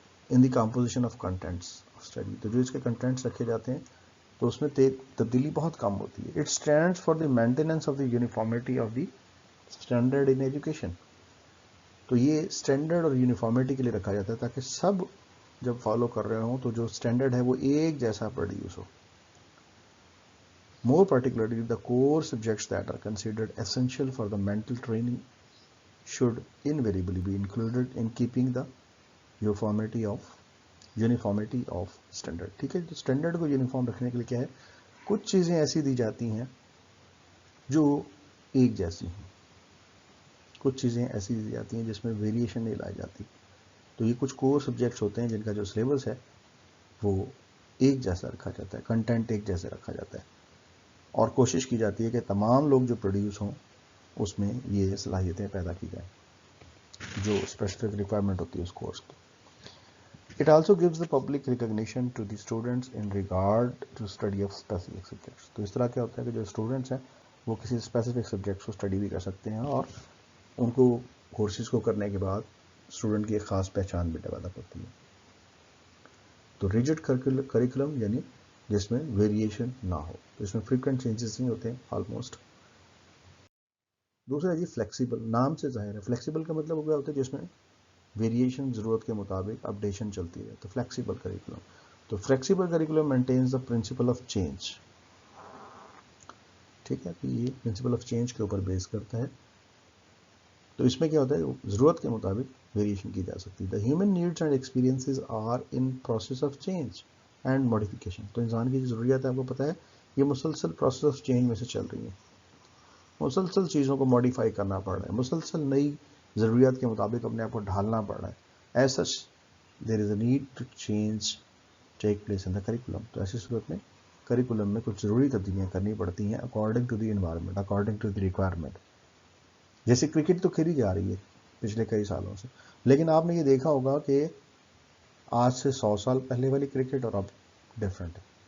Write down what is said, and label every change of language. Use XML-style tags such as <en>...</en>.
<en>in the composition of contents of study,</en> <ur>تو جو اس کے کنٹینٹس رکھے جاتے ہیں تو اس میں تبدیلی بہت کم ہوتی ہے.</ur> <en>It stands for the maintenance of the uniformity of the standard in education.</en> <ur>تو یہ اسٹینڈرڈ اور یونیفارمٹی کے لیے رکھا جاتا ہے تاکہ سب جب فالو کر رہے ہوں تو جو اسٹینڈرڈ ہے وہ ایک جیسا produce ہو.</ur> <en>More particularly, the core subjects that are considered essential for the mental training should invariably be included in keeping the uniformity of standard.</en> <ur>ٹھیک ہے، تو اسٹینڈرڈ کو یونیفارم رکھنے کے لیے کیا ہے، کچھ چیزیں ایسی دی جاتی ہیں جو ایک جیسی ہیں، کچھ چیزیں ایسی دی جاتی ہیں جس میں ویریشن نہیں لائی جاتی. تو یہ کچھ کور سبجیکٹس ہوتے ہیں جن کا جو سلیبس ہے وہ ایک جیسا رکھا جاتا ہے، کنٹینٹ ایک جیسا رکھا جاتا ہے، اور کوشش کی جاتی ہے کہ تمام لوگ جو پروڈیوس ہوں اس میں یہ صلاحیتیں پیدا کی جائیں جو اسپیسیفک ریکوائرمنٹ ہوتی ہے اس کورس کی.</ur> <en>It also gives the public recognition to the students in regard to study of specific subjects.</en> <ur>تو اس طرح کیا ہوتا ہے کہ جو اسٹوڈنٹس ہیں وہ کسی اسپیسیفک سبجیکٹس کو اسٹڈی بھی کر سکتے ہیں اور ان کو کورسز کو کرنے کے بعد اسٹوڈنٹ کی ایک خاص پہچان بھی ڈیولپ ہوتی ہے. تو ریجڈ کریکولم یعنی جس میں ویریشن نہ ہو، اس میں فریکوینٹ چینجز نہیں ہوتے آلموسٹ. دوسرا جی فلیکسیبل، نام سے ظاہر ہے. فلیکسیبل کا مطلب کیا ہوتا ہے جس میں ویریشن ضرورت کے مطابق اپڈیشن چلتی ہے، تو فلیکسیبل کریکولم.</ur> <en>تو flexible curriculum maintains the principle of change.</en> <ur>ٹھیک ہے، تو یہ پرنسپل آف چینج کے اوپر بیس کرتا ہے. تو اس میں کیا ہوتا ہے، ضرورت کے مطابق ویریشن کی جا سکتی ہے.</ur> <en>The human needs and experiences are in process of change and modification.</en> <ur>تو انسان کی جو ضروریات ہے آپ کو پتہ ہے یہ مسلسل پروسیس آف چینج میں سے چل رہی ہیں، مسلسل چیزوں کو ماڈیفائی کرنا پڑ رہا ہے، مسلسل نئی ضروریات کے مطابق اپنے آپ کو ڈھالنا پڑ رہا ہے.</ur> <en>As such there is a need to change take place in the curriculum.</en> <ur>تو ایسی صورت میں کریکولم میں کچھ ضروری تبدیلیاں کرنی پڑتی ہیں</ur> <en>According to the environment, according to the requirement.</en> <ur>جیسے کرکٹ تو کھیلی جا رہی ہے پچھلے کئی سالوں سے، لیکن آپ نے یہ دیکھا ہوگا کہ آج سے 100 سال پہلے والی کرکٹ اور اب ڈفرینٹ ہے.</ur>